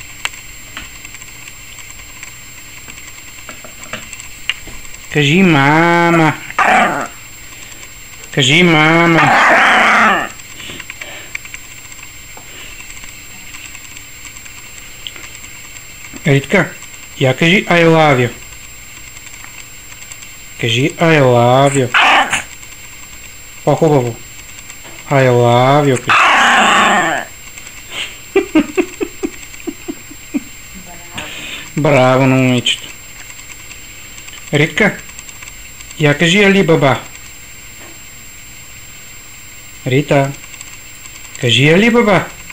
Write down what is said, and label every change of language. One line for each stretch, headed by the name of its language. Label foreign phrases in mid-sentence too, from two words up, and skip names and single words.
Bulgarian: Кажи мама. Кажи мама. Ритка, я кажи
English: I love you.
Bulgarian: Кажи
English: I love you.
Bulgarian: По-хубаво.
English: I love you.
Bulgarian: Браво на момичето. Ритка, я кажи Али Баба. Рита, кажи Али Баба.